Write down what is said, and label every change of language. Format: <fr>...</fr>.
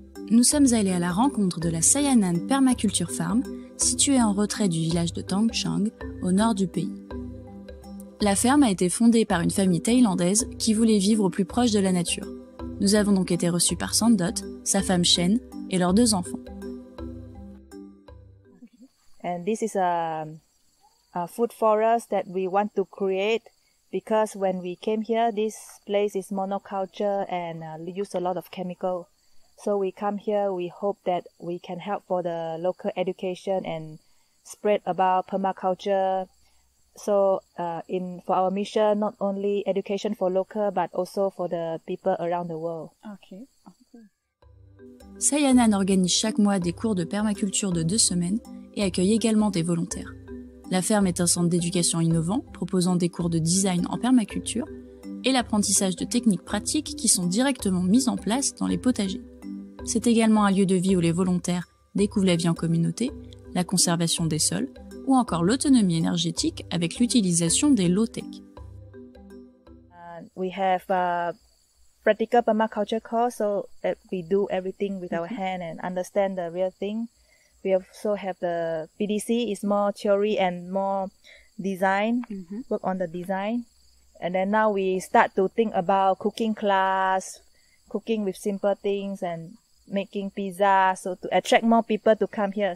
<fr>Nous sommes allés à la rencontre de la Sayanan Permaculture Farm, située en retrait du village de Tang Chang, au nord du pays. La ferme a été fondée par une famille thaïlandaise qui voulait vivre au plus proche de la nature. Nous avons donc été reçus par Sandot, sa femme Shen et leurs 2 enfants.</fr> <en>And this is a food forest that we want to create because when we came here, this place is monoculture and use a lot of chemical. So we come here, we hope that we can help for the local education and spread about permaculture. So for our mission, not only education for local, but also for the people around the world. Okay.</en> <fr>Sayanan organise chaque mois des cours de permaculture de 2 semaines et accueille également des volontaires. La ferme est un centre d'éducation innovant, proposant des cours de design en permaculture et l'apprentissage de techniques pratiques qui sont directement mises en place dans les potagers. C'est également un lieu de vie où les volontaires découvrent la vie en communauté, la conservation des sols ou encore l'autonomie énergétique avec l'utilisation des low-tech.</fr> <en>We have practical permaculture course, so we do everything with our hand and understand the real thing. We also have the PDC, is more theory and more design, work on the design. And then now we start to think about cooking class, cooking with simple things and making pizza, so to attract more people to come here.</en>